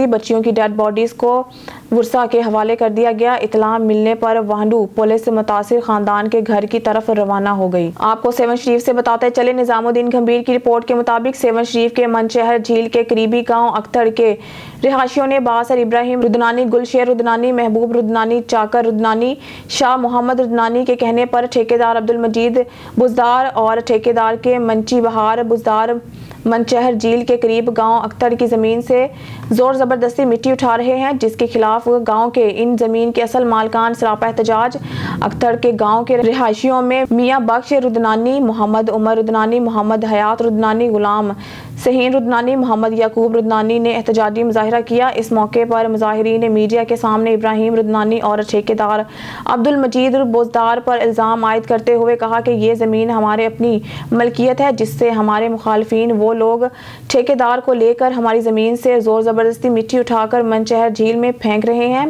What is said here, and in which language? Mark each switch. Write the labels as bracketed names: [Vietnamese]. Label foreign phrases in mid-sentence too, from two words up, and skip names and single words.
[Urdu] بچیوں کی [English] dead bodies [Urdu] کو ورثا کے حوالے کر دیا گیا. اطلاع ملنے پر واہنڈو پولیس متاثر خاندان کے گھر کی طرف روانہ ہو گئی. آپ کو سیہون شریف سے بتاتے چلیں، نظام الدین گمبھیر کی رپورٹ کے مطابق سیہون شریف کے منچھر جھیل کے قریبی گاؤں اختر کے رہائشیوں نے باسر ابراہیم رودنانی، گلشیر رودنانی، محبوب رودنانی، چاکر رودنانی، شاہ محمد رودنانی کے کہنے پر ٹھیکیدار عبد المجید بزدار اور ٹھیکیدار کے منشی بہار بزدار منچھر جھیل کے قریب گاؤں اختر کی زمین سے زور زبردستی مٹی اٹھا رہے ہیں، جس کے خلاف گاؤں کے ان زمین کے اصل مالکان سراپا احتجاج. اختر کے گاؤں کے رہائشیوں میں میاں بخش رودنانی، محمد عمر رودنانی، محمد حیات رودنانی، غلام سہین رودنانی، محمد یعقوب رودنانی نے احتجاجی مظاہرہ کیا. اس موقع پر مظاہرین نے میڈیا کے سامنے ابراہیم رودنانی اور ٹھیکیدار عبد المجید بزدار پر الزام عائد کرتے ہوئے کہا کہ یہ زمین ہمارے اپنی ملکیت ہے، جس سے ہمارے مخالفین وہ لوگ ٹھیکیدار کو لے کر ہماری زمین سے زور زبردستی مٹی اٹھا کر منچھر جھیل میں پھینک رہے ہیں.